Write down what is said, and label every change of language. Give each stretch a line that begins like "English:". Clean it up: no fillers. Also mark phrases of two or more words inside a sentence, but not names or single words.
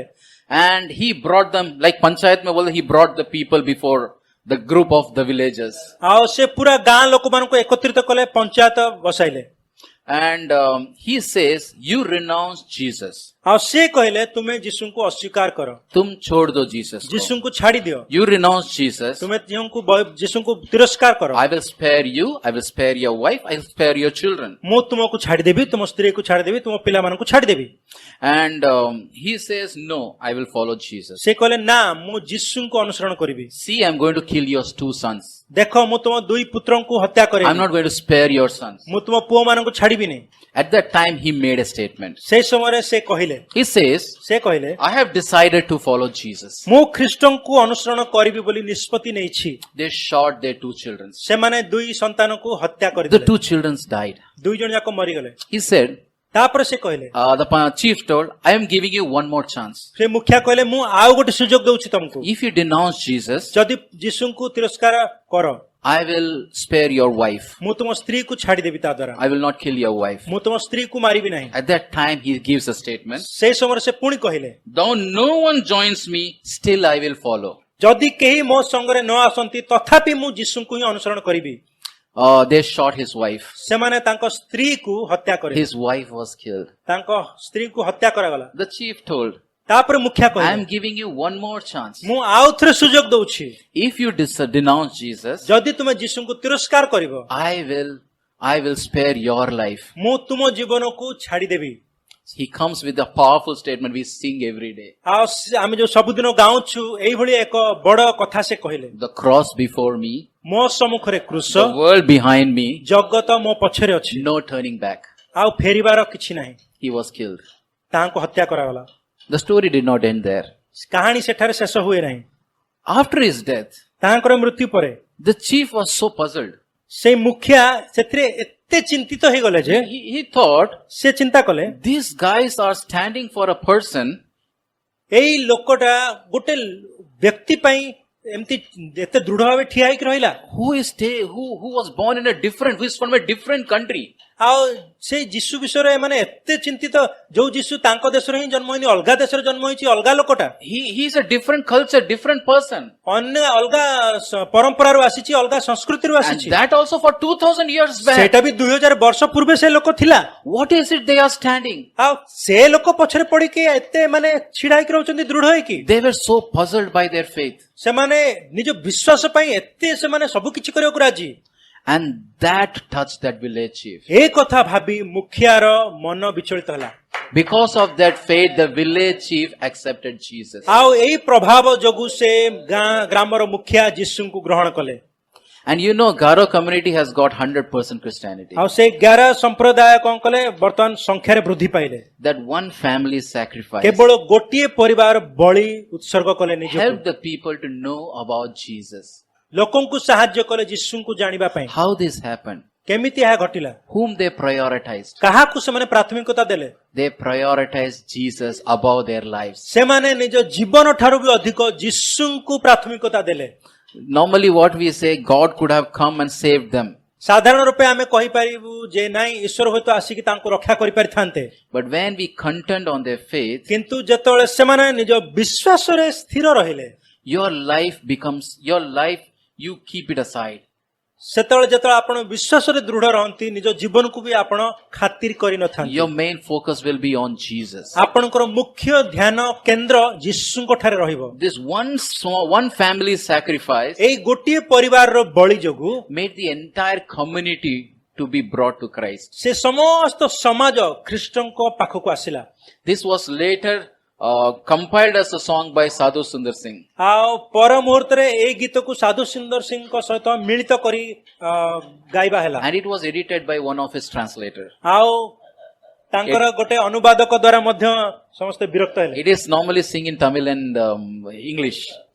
English: And he brought them, like
Hindi: पंचायत में बोला,
English: he brought the people before the group of the villagers.
Odia: ଆଉ ସେ ପୁରା ଗାଁ ଲୋକମାନଙ୍କୁ ଏକତ୍ରିତ କଲେ ପଞ୍ଚାୟତ ବସାଇଲେ
English: And he says, you renounce Jesus.
Odia: ଆଉ ସେ କହିଲେ ତୁମେ ଯୀଶୁଙ୍କୁ ଅସ୍ୱୀକାର କର
Hindi: तुम छोड़ दो Jesus को.
Odia: ଯୀଶୁଙ୍କୁ ଛାଡି ଦିଅ
English: You renounce Jesus.
Odia: ତୁମେ ଯୀଶୁଙ୍କୁ ତିରସ୍କାର କର
English: I will spare you. I will spare your wife. I will spare your children.
Odia: ମୁଁ ତୁମକୁ ଛାଡିଦେବି ତୁମ ସ୍ତ୍ରୀକୁ ଛାଡିଦେବି ତୁମ ପିଲାମାନଙ୍କୁ ଛାଡିଦେବି
English: And he says, no, I will follow Jesus.
Odia: ସେ କହିଲେ ନା ମୁଁ ଯୀଶୁଙ୍କୁ ଅନୁସରଣ କରିବି
English: See, I'm going to kill your 2 sons.
Odia: ଦେଖ ମୁଁ ତୁମ 2 ପୁତ୍ରଙ୍କୁ ହତ୍ୟା
English: I'm
Odia: କରିବି
English: not going to spare your sons.
Odia: ମୁଁ ତୁମ ପୁଅମାନଙ୍କୁ ଛାଡିବିନି
English: At that time, he made a statement.
Odia: ସେଇ ସମୟରେ ସେ କହିଲେ
English: He says,
Odia: ସେ କହିଲେ
English: I have decided to follow Jesus.
Odia: ମୁଁ ଖ୍ରୀଷ୍ଟଙ୍କୁ ଅନୁସରଣ କରିବି ବୋଲି ନିଷ୍ପତ୍ତି ନେଇଛି
English: They shot their 2 children.
Odia: ସେମାନେ 2 ସନ୍ତାନକୁ ହତ୍ୟା
English: The
Odia: କରିଦେଲେ
English: 2 children died.
Odia: 2 ଜଣ ଯାକ ମରିଗଲେ
English: He said,
Odia: ତାପରେ ସେ କହିଲେ
English: the chief told, I am giving you one more chance.
Odia: ସେ ମୁଖିଆ କହିଲେ ମୁଁ ଆଉ ଗୋଟେ ସୁଯୋଗ ଦଉଛି ତମକୁ
English: If you denounce Jesus,
Odia: ଯଦି ଯୀଶୁଙ୍କୁ ତିରସ୍କାର କର
English: I will spare your wife.
Odia: ମୁଁ ତୁମ ସ୍ତ୍ରୀକୁ ଛାଡିଦେବି ତା ଦ୍ୱାରା
English: I will not kill your wife.
Odia: ମୁଁ ତୁମ ସ୍ତ୍ରୀକୁ ମାରିବି ନାହିଁ
English: At that time, he gives a statement.
Odia: ସେଇ ସମୟରେ ସେ ପୁଣି କହିଲେ
English: Though no one joins me, still I will follow.
Odia: ଯଦି କେହି ମୋ ସଙ୍ଗରେ ନ ଆସନ୍ତି ତଥାପି ମୁଁ ଯୀଶୁଙ୍କୁ ହିଁ ଅନୁସରଣ କରିବି
English: They shot his wife.
Odia: ସେମାନେ ତାଙ୍କ ସ୍ତ୍ରୀକୁ ହତ୍ୟା କରିଲେ
English: His wife was killed.
Odia: ତାଙ୍କ ସ୍ତ୍ରୀକୁ ହତ୍ୟା କରାଗଲା
English: The chief told,
Odia: ତାପରେ ମୁଖିଆ
English: I
Odia: କହିଲେ
English: am giving you one more chance.
Odia: ମୁଁ ଆଉ ଥରେ ସୁଯୋଗ ଦଉଛି
English: If you denounce Jesus,
Odia: ଯଦି ତୁମେ ଯୀଶୁଙ୍କୁ ତିରସ୍କାର କରିବ
English: I will spare your life.
Odia: ମୁଁ ତୁମ ଜୀବନକୁ ଛାଡିଦେବି
English: He comes with a powerful statement we sing every day.
Odia: ଆଉ ଆମେ ଯୋଉ ସବୁଦିନ ଗାଉଛୁ ଏଇଭଳି ଏକ ବଡ କଥା ସେ କହିଲେ
English: The cross before me,
Odia: ମୋ ସମ୍ମୁଖରେ କୃଷ
English: the world behind me,
Odia: ଜଗତ ମୋ ପଛରେ ଅଛି
English: no turning back.
Odia: ଆଉ ଫେରିବାର କିଛି ନାହିଁ
English: He was killed.
Odia: ତାହାଙ୍କୁ ହତ୍ୟା କରାଗଲା
English: The story did not end there.
Odia: କାହାଣୀ ସେଠାରେ ଶେଷ ହୁଏ ନାହିଁ
English: After his death,
Odia: ତାହାଙ୍କର ମୃତ୍ୟୁ ପରେ
English: the chief was so puzzled.
Odia: ସେଇ ମୁଖିଆ ସେଥିରେ ଏତେ ଚିନ୍ତିତ ହେଇଗଲେ ଯେ
English: He thought,
Odia: ସେ ଚିନ୍ତା କଲେ
English: these guys are standing for a person
Odia: ଏଇ ଲୋକଟା ଗୋଟେ ବ୍ୟକ୍ତି ପାଇଁ ଏମିତି ଏତେ ଦୃଢ ଭାବେ ଠିଆ ହେଇକି ରହିଲା
English: who was born in a different, who is from a different country.
Odia: ଆଉ ସେଇ ଯୀଶୁ ବିଷୟରେ ମାନେ ଏତେ ଚିନ୍ତିତ ଯୋଉ ଯୀଶୁ ତାଙ୍କ ଦେଶରେ ହିଁ ଜନ୍ମ ହେଇନି ଅଲଗା ଦେଶରେ ଜନ୍ମ ହେଇଛି ଅଲଗା ଲୋକଟା
English: He is a different culture, different person.
Odia: ଅନ୍ୟ ଅଲଗା ପରମ୍ପରାରୁ ଆସିଛି ଅଲଗା ସଂସ୍କୃତିରୁ
English: And
Odia: ଆସିଛି
English: that also for 2000 years back.
Odia: ସେଇଟା ବି 2000 ବର୍ଷ ପୂର୍ବେ ସେ ଲୋକ ଥିଲା
English: What is it they are standing?
Odia: ଆଉ ସେ ଲୋକ ପଛରେ ପଡିକି ଏତେ ମାନେ ଛିଡା ହେଇକି ରହୁଛନ୍ତି ଦୃଢ ହେଇକି
English: They were so puzzled by their faith.
Odia: ସେମାନେ ନିଜ ବିଶ୍ୱାସ ପାଇଁ ଏତେ ସେମାନେ ସବୁ କିଛି କରିବାକୁ ରାଜି
English: And that touched that village chief.
Odia: ଏ କଥା ଭାବି ମୁଖିଆର ମନ ବିଚଳିତ ହେଲା
English: Because of that faith, the village chief accepted Jesus.
Odia: ଆଉ ଏଇ ପ୍ରଭାବ ଯୋଗୁ ସେ ଗ୍ରାମର ମୁଖିଆ ଯୀଶୁଙ୍କୁ ଗ୍ରହଣ କଲେ
English: And you know, Garo community has got 100% Christianity.
Odia: ଆଉ ସେ 11 ସମ୍ପ୍ରଦାୟ କଣ କଲେ ବର୍ତ୍ତମାନ ସଂଖ୍ୟାରେ ବୃଦ୍ଧି ପାଇଲେ
English: That one family sacrifice
Odia: କେବଳ ଗୋଟିଏ ପରିବାର ବଳି ଉତ୍ସର୍ଗ କଲେ ନିଜକୁ
English: helped the people to know about Jesus.
Odia: ଲୋକଙ୍କୁ ସାହାଯ୍ୟ କଲେ ଯୀଶୁଙ୍କୁ ଜାଣିବା ପାଇଁ
English: How this happened?
Odia: କେମିତି ଏହା ଘଟିଲା
English: Whom they prioritized?
Odia: କାହାକୁ ସେମାନେ ପ୍ରାଥମିକତା ଦେଲେ
English: They prioritized Jesus above their lives.
Odia: ସେମାନେ ନିଜ ଜୀବନ ଠାରୁ ବି ଅଧିକ ଯୀଶୁଙ୍କୁ ପ୍ରାଥମିକତା ଦେଲେ
English: Normally what we say, God could have come and saved them.
Odia: ସାଧାରଣ ରୂପେ ଆମେ କହିପାରିବୁ ଯେ ନାଇଁ ଈଶ୍ୱର ହୁଏତ ଆସିକି ତାଙ୍କୁ ରକ୍ଷା କରିପାରିଥାନ୍ତେ
English: But when we contend on their faith,
Odia: କିନ୍ତୁ ଯେତେବେଳେ ସେମାନେ ନିଜ ବିଶ୍ୱାସରେ ସ୍ଥିର ରହିଲେ
English: your life, you keep it aside.
Odia: ସେତେବେଳେ ଯେତେବେଳେ ଆପଣ ବିଶ୍ୱାସରେ ଦୃଢ ରହନ୍ତି ନିଜ ଜୀବନକୁ ବି ଆପଣ ଖାତିର କରିନଥାନ୍ତି
English: Your main focus will be on Jesus.
Odia: ଆପଣଙ୍କର ମୁଖ୍ୟ ଧ୍ୟାନ କେନ୍ଦ୍ର ଯୀଶୁଙ୍କ ଠାରେ ରହିବ
English: This one family sacrifice
Odia: ଏଇ ଗୋଟିଏ ପରିବାରର ବଳି ଯୋଗୁ
English: made the entire community to be brought to Christ.
Odia: ସେ ସମସ୍ତ ସମାଜ ଖ୍ରୀଷ୍ଟଙ୍କ ପାଖକୁ ଆସିଲା
English: This was later compiled as a song by Sadhu Sundar Singh.
Odia: ଆଉ ପର ମୁହୂର୍ତ୍ତରେ ଏଇ ଗୀତକୁ ସାଧୁ ସୁନ୍ଦର ସିଂଙ୍କ ସହିତ ମିଳିତ କରି ଗାଇବା ହେଲା
English: And it was edited by one of his translators.
Odia: ଆଉ ତାଙ୍କର ଗୋଟେ ଅନୁବାଦକ ଦ୍ୱାରା ମଧ୍ୟ ସମସ୍ତେ ବିରକ୍ତ ହେଲେ
English: It is normally sing in Tamil and English.